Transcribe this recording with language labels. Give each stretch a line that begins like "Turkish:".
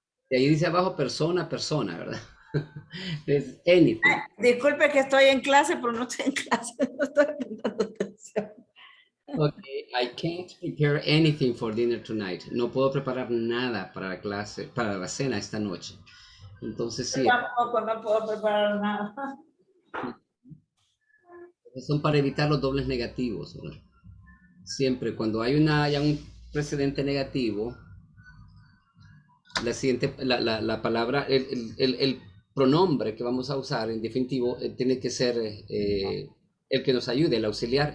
Spanish: De ahí dice abajo persona, ¿verdad? Es anything. Disculpe que estoy en clase, pero no estoy en clase. No estoy prestando atención.
English: Okay, I can't prepare anything for dinner tonight.
Spanish: No puedo preparar nada para la clase, para la cena esta noche. Entonces sí, Tampoco no puedo preparar nada. son para evitar los dobles negativos, ¿verdad? Siempre cuando hay ya un precedente negativo, la siguiente, la palabra, el pronombre que vamos a usar en definitivo tiene que ser el que nos ayude, el auxiliar.